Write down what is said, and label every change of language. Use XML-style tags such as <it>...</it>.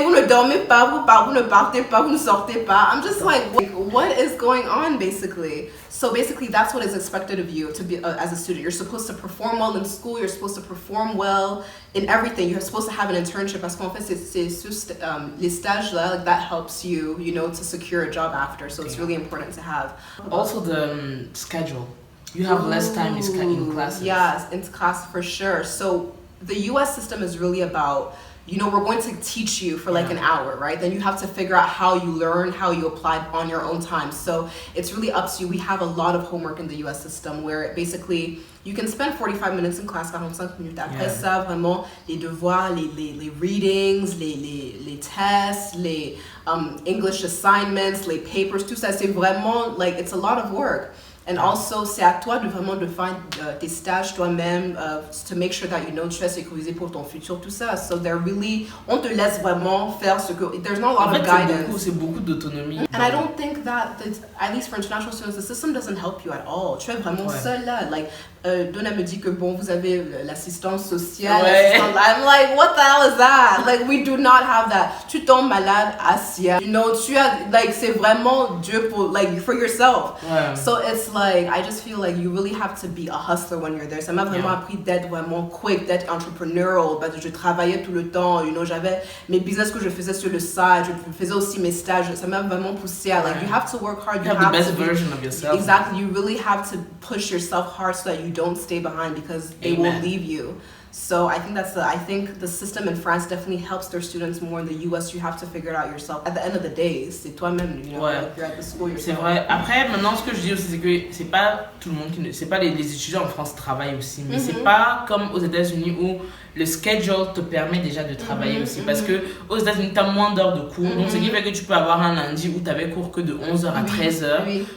<fr>vous ne dormez pas, vous ne partez pas, vous ne sortez pas.</fr> <en>I'm just like, what is going on, basically? So basically, that's what is expected of you to be as a student. You're supposed to perform well in school. You're supposed to perform well in everything. You're supposed to have an internship.</en> <fr>Parce qu'en fait, les stages là,</fr> <en>like, that helps you, you know, to secure a job after. So it's really important to have. Also the schedule. You have less time in classes. Yes, in class for sure. So the U.S. system is really about, you know, we're going to teach you for like an hour, right? Then you have to figure out how you learn, how you apply on your own time. So it's really up to you. We have a lot of homework in the US system where basically you can spend 45 minutes in class, 45 minutes.</en> <fr>Après ça, vraiment, les devoirs, les readings, les tests, les English assignments, les papers, tout ça, c'est vraiment, like,</fr> <en>it's a lot of work.</en> <fr>And also, c'est à toi de vraiment de faire tes stages toi-même,</fr> <en>to make sure that you know</en> <fr>tu es sécurisé pour ton futur, tout ça.</fr> <en>So they're really,</en> <fr>on te laisse vraiment faire ce que,</fr> <en>there's not a lot of guidance.</en> <fr>C'est beaucoup d'autonomie.</fr> <en>And I don't think that, at least for international students, the system doesn't help you at all.</en> <fr>Tu es vraiment seul là. Like, Donna me dit que bon, vous avez l'assistance sociale.</fr> <en>I'm like, what the hell is that? Like, we do not have that.</en> <fr>Tu tombes malade, assis.</fr> <en>You know, tu as, like,</en> <fr>c'est vraiment Dieu pour,</fr> <en>like, for yourself. So it's like, I just feel like you really have to be a hustler when you're there.</en> <fr>Ça m'a vraiment appris d'être vraiment quick, d'être entrepreneurial, parce que je travaillais tout le temps, you know, j'avais mes business que je faisais sur le site, je faisais aussi mes stages. Ça m'a vraiment poussé à, like,</fr> <en>you have to work hard. You have the best version of yourself. Exactly. You really have to push yourself hard so that you don't stay behind because they will leave you. So I think I think the system in France definitely helps their students more. In the US, you have to figure it out yourself. At the end of the day,</en> <fr>c'est toi-même,</fr> <en>you know, like you're at the school yourself.</en> <fr>C'est vrai. Après, maintenant, ce que je dis aussi, c'est que c'est pas tout le monde c'est pas les étudiants en France travaillent aussi, mais c'est pas comme aux États-Unis où le schedule te permet déjà de travailler aussi. Parce que aux États-Unis, tu as moins d'heures de cours. Donc, ce qui fait que tu peux avoir un lundi où tu avais cours que de 11h à 13h.</fr>